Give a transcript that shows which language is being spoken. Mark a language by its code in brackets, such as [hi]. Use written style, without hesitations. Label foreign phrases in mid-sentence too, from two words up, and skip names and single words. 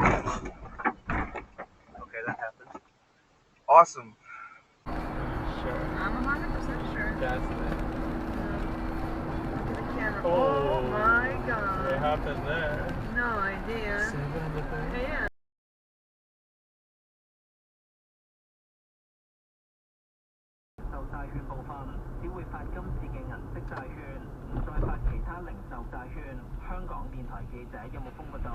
[en] Okay, that happened. Awesome. Sure. I'm 100% sure. That's it. Look at the camera. Oh. Oh my What god. happened there? No idea. Yeah. [yue] 售債券部分只會發今次嘅銀色債券，唔再發其他零售債券。香港電台記者有冇風報道？